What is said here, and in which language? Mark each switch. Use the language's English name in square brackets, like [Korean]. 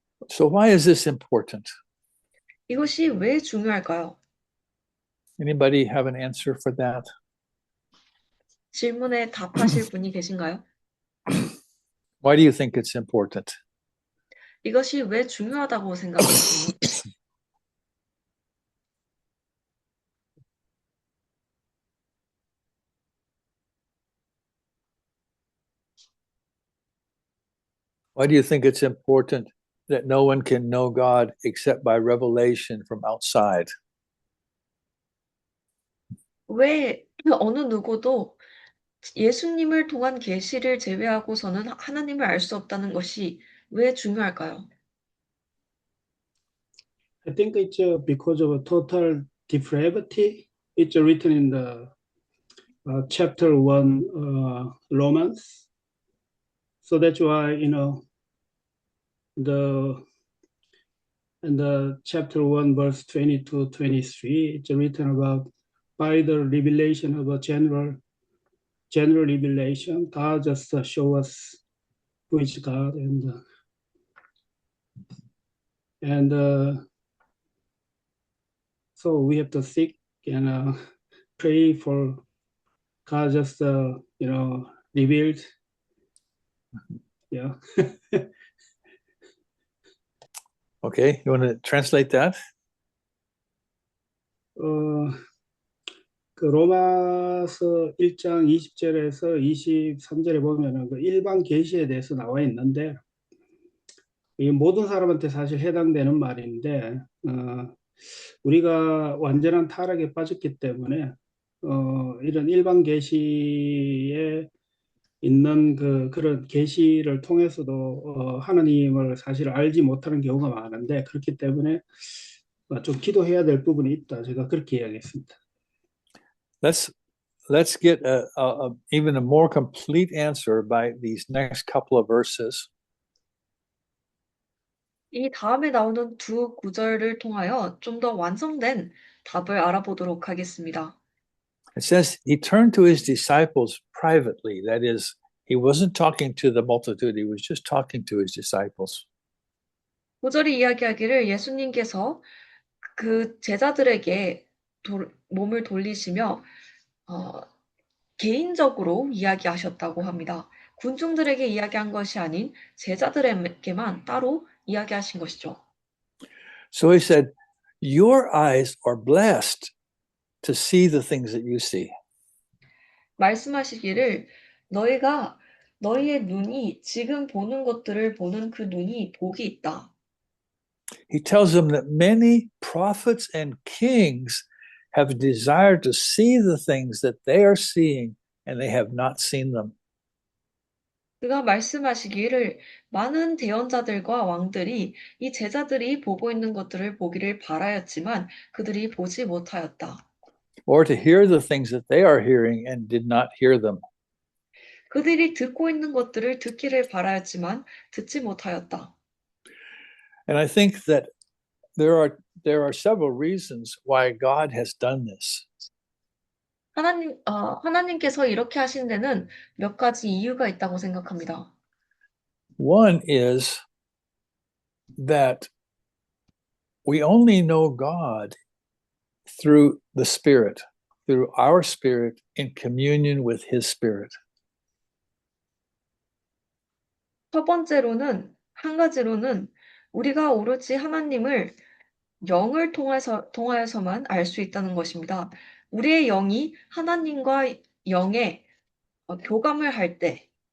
[English] So why is this important? [Korean] 이것이 왜 중요할까요? [English] Anybody have an answer for that? [Korean] 질문에 답하실 분이 계신가요? [English] Why do you think it's important? [Korean] 이것이 왜 중요하다고 생각하십니까? [English] Why do you think it's important that no one can know God except by revelation from outside? [Korean] 왜 어느 누구도 예수님을 통한 계시를 제외하고서는 하나님을 알 수 없다는 것이 왜 중요할까요? [English] I think it's because of a total depravity. It's written in the chapter 1 Romans. So that's why, in the chapter 1 verse 22, 23, it's written about by the revelation of a general revelation, God just show us who is God, and so we have to seek and pray for God just revealed. Yeah. Okay, you want to translate that? [Korean] 그 로마서 1장 20절에서 23절에 보면은 그 일반 계시에 대해서 나와 있는데 이 모든 사람한테 사실 해당되는 말인데 우리가 완전한 타락에 빠졌기 때문에 이런 일반 계시에 있는 그런 계시를 통해서도 하나님을 사실 알지 못하는 경우가 많은데 그렇기 때문에 좀 기도해야 될 부분이 있다. 제가 그렇게 이야기했습니다. [English] Let's get even a more complete answer by these next couple of verses. [Korean] 이 다음에 나오는 두 구절을 통하여 좀 더 완성된 답을 알아보도록 하겠습니다. [English] It says he turned to his disciples privately. That is, he wasn't talking to the multitude. He was just talking to his disciples. [Korean] 구절이 이야기하기를 예수님께서 그 제자들에게 몸을 돌리시며 개인적으로 이야기하셨다고 합니다. 군중들에게 이야기한 것이 아닌 제자들에게만 따로 이야기하신 것이죠. [English] So he said, your eyes are blessed to see the things that you see. [Korean] 말씀하시기를 너희의 눈이 지금 보는 것들을 보는 그 눈이 복이 있다. [English] He tells them that many prophets and kings have desired to see the things that they are seeing and they have not seen them. [Korean] 그가 말씀하시기를 많은 대언자들과 왕들이 이 제자들이 보고 있는 것들을 보기를 바라였지만 그들이 보지 못하였다. [English] Or to hear the things that they are hearing and did not hear them. [Korean] 그들이 듣고 있는 것들을 듣기를 바라였지만 듣지 못하였다. [English] And I think that there are several reasons why God has done this. [Korean] 하나님께서 이렇게 하신 데는 몇 가지 이유가 있다고 생각합니다. [English] One is that we only know God through the Spirit, through our spirit in communion with His Spirit. [Korean] 첫 번째로는, 한 가지로는 우리가 오로지 하나님을 영을 통하여서만 알 수 있다는 것입니다. 우리의 영이 하나님과 영의 교감을 할 때,